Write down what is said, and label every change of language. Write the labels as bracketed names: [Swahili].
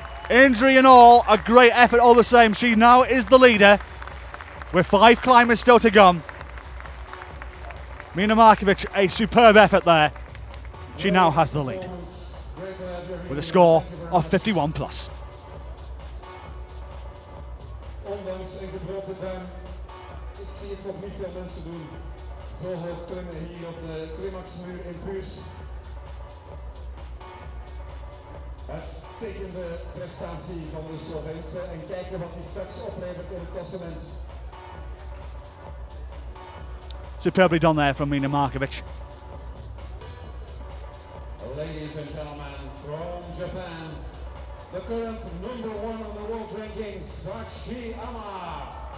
[English] Injury and all, a great effort all the same. She now is the leader with 5 climbers still to come. Mina Markovic, a superb effort there. She now has the lead with a score of 51 plus. [Dutch] Ondanks een gebroken duim, ik zie het nog niet veel mensen doen. Zo hoog klimmen hier op de climaxmuur in Puurs. Uitstekende prestatie van de Sloveense en kijken wat die straks oplevert in het klassement. [English] Superbly done there from Mina Markovic. Ladies and gentlemen, from Japan, the current #1 on the world ranking, Sachiyama.